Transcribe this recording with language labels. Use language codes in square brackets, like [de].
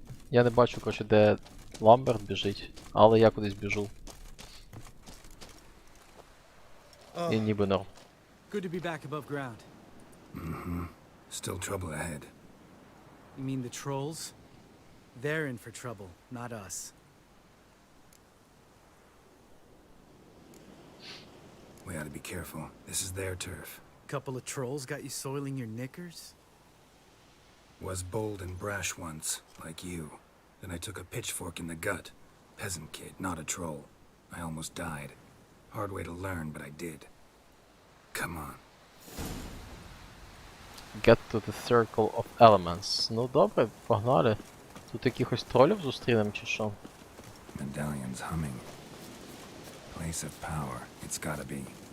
[uk] Я не бачу, коротше, де Ламберт біжить, але я кудись біжу. І ніби норм. [en] Good to be back above ground. Mm-hmm. Still trouble ahead. You mean the trolls? They're in for trouble, not us. We ought to be careful. This is their turf. Couple of trolls got you soiling your knickers? Was bold and brash once, like you. Then I took a pitchfork in the gut. Peasant kid, not a troll. I almost died. Hard way to learn, but I did. Come on. Get to the circle of elements. [uk] Ну добре, погнали. Тут якихось тролів зустрінем чи що? [en] Medallion's humming. Place of power. It's gotta be.